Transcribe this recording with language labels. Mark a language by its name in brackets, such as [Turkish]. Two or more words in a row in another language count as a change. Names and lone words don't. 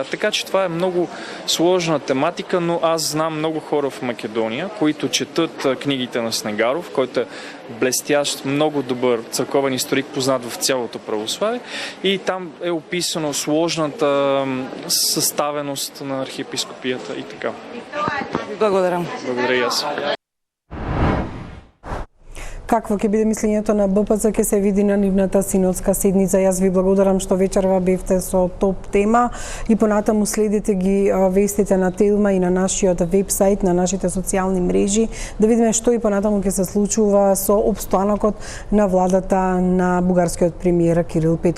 [Bulgarian] Така че това е много сложна тематика, но аз знам много хора в Македония, които четат книгите на Снегаров, който е блестящ, много добър църковен историк, познат в цялото православие. И там е описано сложната съставеност на архиепископията и така. [Macedonian] Благодарам. [Bulgarian] Благодаря и аз. [Macedonian] Какво ќе биде мислењето на БПЦ ќе се види на нивната синодска седница. Јас ви благодарам што вечерва бевте со топ тема и понатаму следите ги вестите на Телма и на нашиот вебсайт, на нашите социјални мрежи, да видиме што и понатаму ќе се случува со опстанокот на владата на бугарскиот премиер Кирил Петков.